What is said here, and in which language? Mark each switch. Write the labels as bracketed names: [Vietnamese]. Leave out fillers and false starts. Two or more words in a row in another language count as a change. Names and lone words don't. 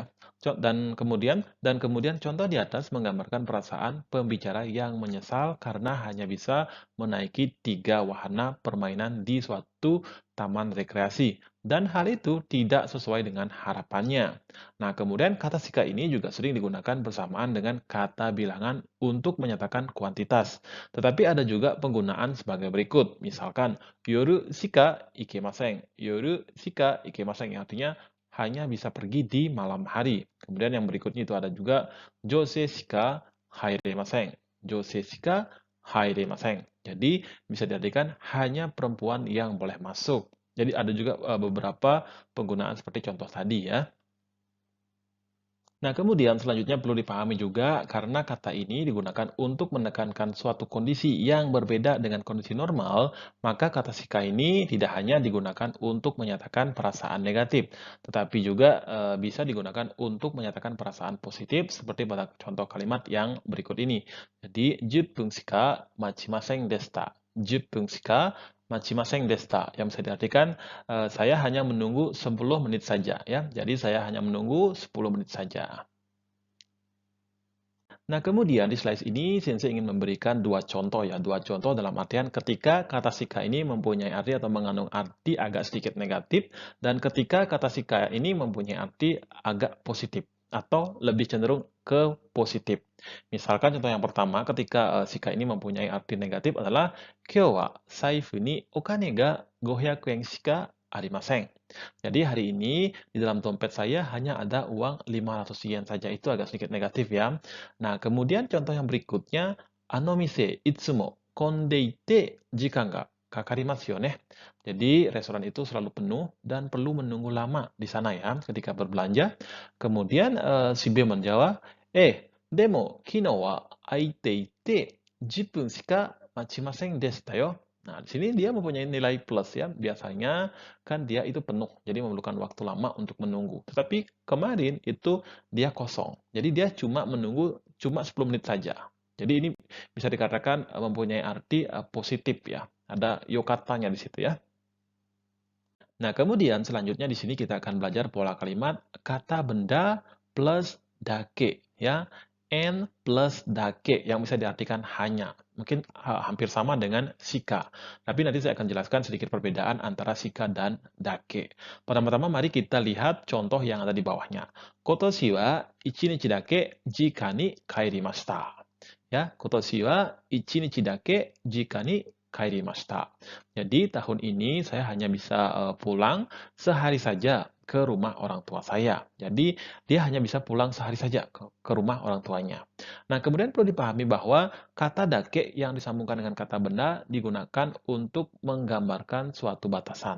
[Indonesian] Dan kemudian contoh di atas menggambarkan perasaan pembicara yang menyesal karena hanya bisa menaiki 3 wahana permainan di suatu taman rekreasi. Dan hal itu tidak sesuai dengan harapannya. Nah, kemudian kata shika ini juga sering digunakan bersamaan dengan kata bilangan untuk menyatakan kuantitas. Tetapi ada juga penggunaan sebagai berikut. Misalkan, [Japanese] 夜しか行けません。夜しか行けません, [Indonesian] yang artinya hanya bisa pergi di malam hari. Kemudian yang berikutnya itu ada juga [Japanese] 女性しか入れません. 女性しか入れません. [Indonesian] Jadi, bisa diartikan hanya perempuan yang boleh masuk. Jadi ada juga beberapa penggunaan seperti contoh tadi ya. Nah, kemudian selanjutnya perlu dipahami juga karena kata ini digunakan untuk menekankan suatu kondisi yang berbeda dengan kondisi normal, maka kata shika ini tidak hanya digunakan untuk menyatakan perasaan negatif, tetapi juga bisa digunakan untuk menyatakan perasaan positif seperti pada contoh kalimat yang berikut ini. [Japanese] Jadi, 10 分しか待ちませんでした. 10分しか待ちませんでした, [Indonesian] yang bisa diartikan saya hanya menunggu 10 menit saja ya. Jadi saya hanya menunggu 10 menit saja. Nah, kemudian di slide ini Sensei ingin memberikan 2 contoh ya, 2 contoh dalam artian ketika kata shika ini mempunyai arti atau mengandung arti agak sedikit negatif dan ketika kata shika ini mempunyai arti agak positif atau lebih cenderung ke positif. Misalkan contoh yang pertama ketika shika ini mempunyai arti negatif adalah [Japanese] 今日は財布にお金が500円しかありません. [Indonesian] Jadi hari ini di dalam dompet saya hanya ada uang 500 yen saja. Itu agak sedikit negatif ya. Nah, kemudian contoh yang berikutnya, [Japanese] あの店いつも混んでいて時間がかかりますよね. [Indonesian] Jadi restoran itu selalu penuh dan perlu menunggu lama di sana ya ketika berbelanja. Kemudian si B menjawab, [Japanese] でも昨日は空いていて10分しか待ちませんでしたよ. [Indonesian] Nah, di sini dia mempunyai nilai plus ya. Biasanya kan dia itu penuh, jadi memerlukan waktu lama untuk menunggu. Tetapi kemarin itu dia kosong. Jadi dia cuma menunggu cuma 10 menit saja. Jadi ini bisa dikatakan mempunyai arti positif ya. Ada yokatanya di situ ya. Nah, kemudian selanjutnya di sini kita akan belajar pola kalimat kata benda plus dake ya. And plus dake yang bisa diartikan hanya. Mungkin hampir sama dengan sika. Tapi nanti saya akan jelaskan sedikit perbedaan antara sika dan dake. Pertama-tama mari kita lihat contoh yang ada di bawahnya. [Japanese] 今年は一日だけ実家に帰りました. はい、今年は一日だけ実家に帰りました. [Indonesian] Jadi tahun ini saya hanya bisa pulang sehari saja ke rumah orang tua saya. Jadi dia hanya bisa pulang sehari saja ke rumah orang tuanya. Nah, kemudian perlu dipahami bahwa kata dake yang disambungkan dengan kata benda digunakan untuk menggambarkan suatu batasan.